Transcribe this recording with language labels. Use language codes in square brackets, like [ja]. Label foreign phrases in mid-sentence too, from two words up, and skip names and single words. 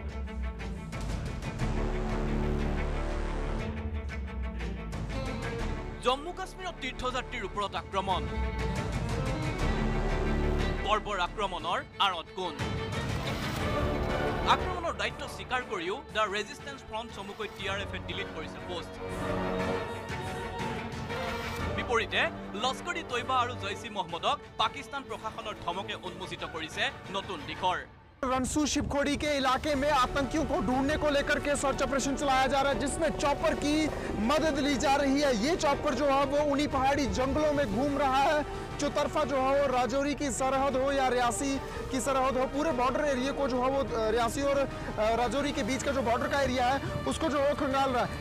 [as] জম্মু কাশ্মীৰ তীৰ্থযাত্ৰীৰ ওপৰত আক্ৰমণ বৰ্বৰ আক্ৰমণৰ আঁৰত কোন আক্ৰমণৰ দায়িত্ব স্বীকাৰ কৰিও द रेजिस्टेंस फ्रंट चमुকৈ টিআৰএফে ডিলিট কৰিছে পোষ্ট বিপৰীতে লস্কৰী তৈবা আৰু জৈশি মহম্মদক পাকিস্তান প্ৰশাসনৰ ধমকে উন্মোচিত কৰিছে নতুন দিশৰ [hi] रनसू शिवखोड़ी के इलाके में आतंकियों को ढूंढने को लेकर के [en] search operation [hi] चलाया जा रहा है जिसमें चॉपर की मदद ली जा रही है। ये चॉपर जो है वो उन्हीं पहाड़ी जंगलों में घूम रहा है चौतरफा जो है वो राजौरी की सरहद हो या रियासी की सरहद हो पूरे [en] border area [hi] को जो है वो रियासी और राजौरी के बीच का जो बॉर्डर का एरिया है उसको जो है खंगाल रहा है।